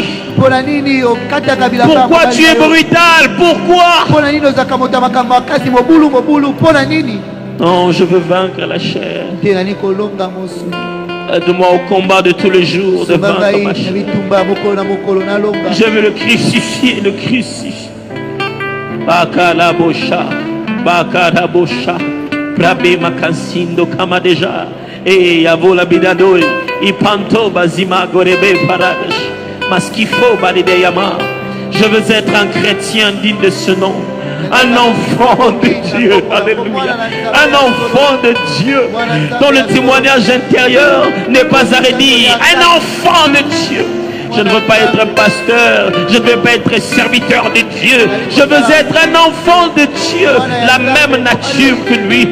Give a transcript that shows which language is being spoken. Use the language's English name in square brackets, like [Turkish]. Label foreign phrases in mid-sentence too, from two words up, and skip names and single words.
[French] Pourquoi tu es brutal? Pourquoi? Non, je veux vaincre la chair. Aide-moi au combat de tous les jours de vaincre ma chair. Je veux le crucifier, le crucifier. Bakalabosha, Bakalabosha, Prabe Makasindo Kamadeja, et Yavola Bidadoi, Ipanto Bazima Gorebe Paradash, Maskifo Badideyama. Je veux être un chrétien digne de ce nom. Un enfant de Dieu, alléluia, un enfant de Dieu dont le témoignage intérieur n'est pas à redire, un enfant de Dieu. Je ne veux pas être un pasteur, je ne veux pas être serviteur de Dieu, je veux être un enfant de Dieu, la même nature que lui.